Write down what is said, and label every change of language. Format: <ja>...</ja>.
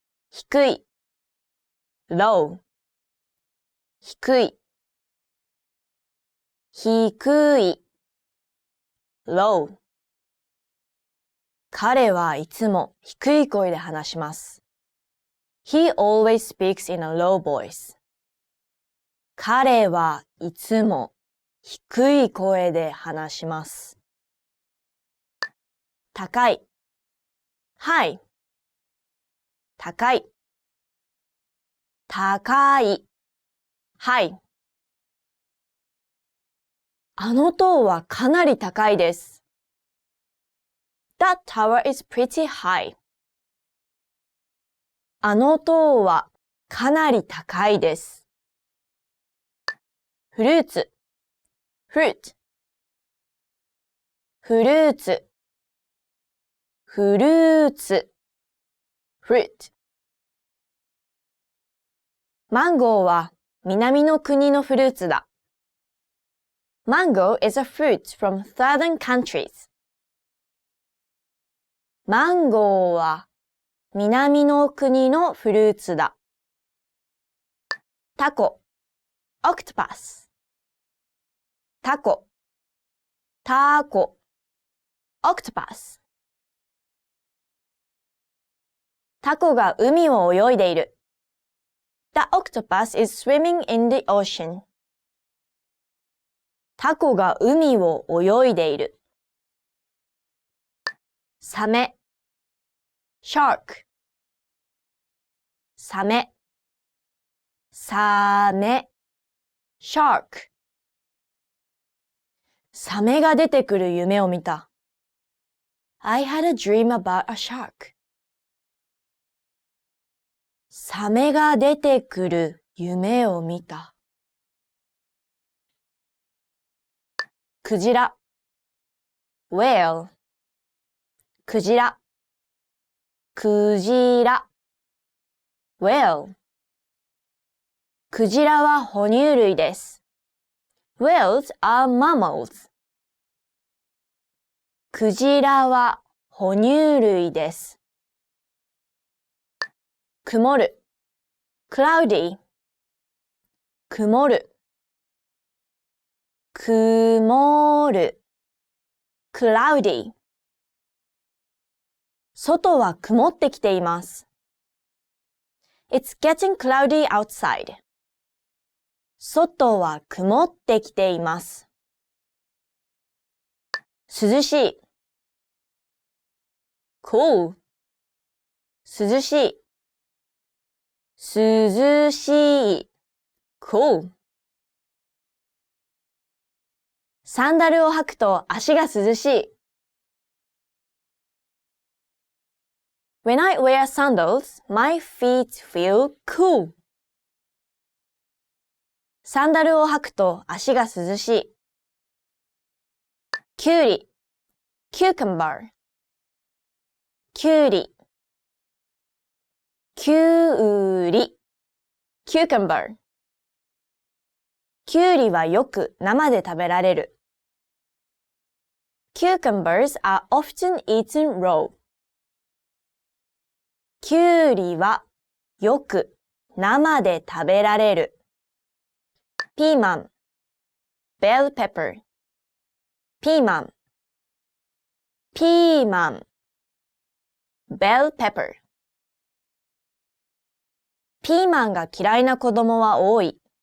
<ja>低い low 低い低い low 彼はいつも低い声で話します。</ja> <en>He always speaks in a low voice.</en> <ja>彼はいつも低い声で話します。高い high 高い高い high あの塔はかなり高いです。</ja> <en>That tower is pretty high.</en> <ja>あの塔はかなり高いです。フルーツ fruit フルーツフルーツ fruit マンゴーは南の国のフルーツだ。</ja> <en>Mango is a fruit from southern countries.</en> <ja>マンゴーは南の国のフルーツだ。タコ octopus タコタコ octopus タコが海を泳いでいる。</ja> <en>The octopus is swimming in the ocean.</en> <ja>タコが海を泳いでいる。サメ shark サメサメ shark サメが出てくる夢を見た。</ja> <en>I had a dream about a shark.</en> <ja>サメが出てくる夢を見た。クジラ whale クジラクジラ whale クジラは哺乳類です。</ja> <en>Whales are mammals.</en> <ja>クジラは哺乳類です。曇る cloudy 曇る曇る cloudy 外は曇ってきています。</ja> <en>It's getting cloudy outside.</en> <ja>外は曇ってきています。涼しい cool 涼しい涼しい cool サンダルを履くと足が涼しい。</ja> <en>When I wear sandals, my feet feel cool.</en> <ja>サンダルを履くと足が涼しい。きゅうり cucumber きゅうりきゅうり cucumber きゅうりはよく生で食べられる。</ja> <en>Cucumbers are often eaten raw.</en> <ja>きゅうりはよく生で食べられる。ピーマン</ja> <en>bell pepper</en> <ja>ピーマンピーマン bell pepper ピーマンが嫌いな子供は多い。</ja>